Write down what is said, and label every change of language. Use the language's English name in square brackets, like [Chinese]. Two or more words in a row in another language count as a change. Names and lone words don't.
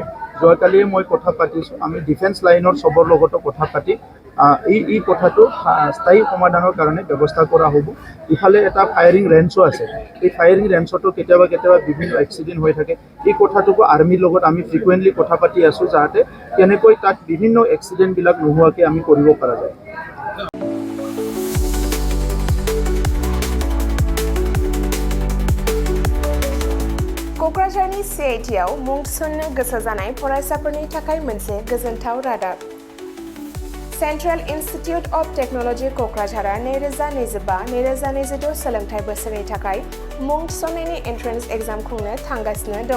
[Assamese] যোৱাকালিয়ে মই কথা পাতিছোঁ, আমি ডিফেন্স লাইনৰ চবৰ লগতো কথা পাতি এই কথাটো স্থায়ী সমাধানৰ কাৰণে ব্যৱস্থা কৰা হ'ব। ইফালে এটা ফায়াৰিং ৰেঞ্চো আছে, এই ফায়াৰিং ৰেঞ্চতো কেতিয়াবা বিভিন্ন এক্সিডেণ্ট হৈ থাকে। এই কথাটোকো আৰ্মিৰ লগত আমি ফ্ৰিকুৱেণ্টলি কথা পাতি আছোঁ, যাতে কেনেকৈ তাত বিভিন্ন এক্সিডেণ্টবিলাক নোহোৱাকৈ আমি কৰিব পৰা যায়। [Bodo] क'क्राझारनि CITआव मुं थिसननो गोसो जानाय फरायसाफोरनि थाखाय मोनसे गोजोनथाव रादाब। सेन्ट्रेल इन्स्टिटिउट अफ टेक्न'लजि क'क्राझारआ 2025-2026 सोलोंथाइ बोसोरनि थाखाय मुं थिसननायनि [English] entrance exam [Bodo] खुंनो थांगासिनो दङ।